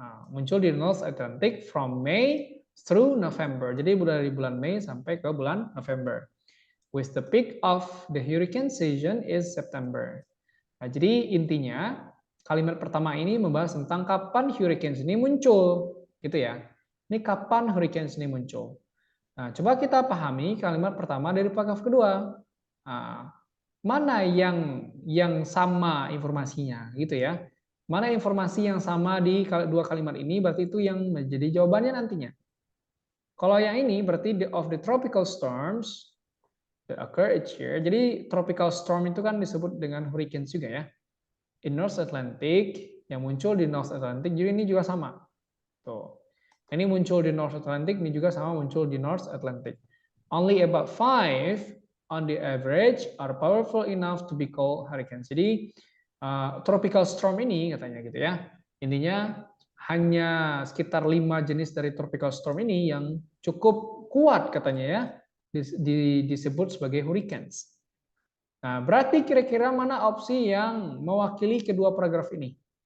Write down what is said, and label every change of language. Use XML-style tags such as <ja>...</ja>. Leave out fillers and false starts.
<id>Muncul di</id> <en>North Atlantic from May through November.</en> <id>Jadi dari bulan Mei sampai ke bulan November.</id> <en>With the peak of the hurricane season is September.</en> <id>Nah, jadi intinya kalimat pertama ini membahas tentang kapan hurricanes ini muncul, gitu ya. Ini kapan hurricanes ini muncul. Nah, coba kita pahami kalimat pertama dari paragraf kedua. Nah, mana yang sama informasinya, gitu ya. Mana informasi yang sama di dua kalimat ini, berarti itu yang menjadi jawabannya nantinya. Kalau yang ini berarti</id> <en>of the tropical storms that occur each year.</en> <id>Jadi tropical storm itu kan disebut dengan hurricanes juga ya. In North Atlantic, yang muncul di North Atlantic, jadi ini juga sama. Tuh. Ini muncul di North Atlantic, ini juga sama muncul di North Atlantic.</id> <en>Only about 5 on the average are powerful enough to be called hurricanes.</en> <id>Jadi tropical storm ini katanya gitu ya. Intinya hanya sekitar 5 jenis dari tropical storm ini yang cukup kuat katanya ya disebut sebagai hurricanes. Nah, berarti kira-kira mana opsi yang mewakili kedua paragraf ini?</id>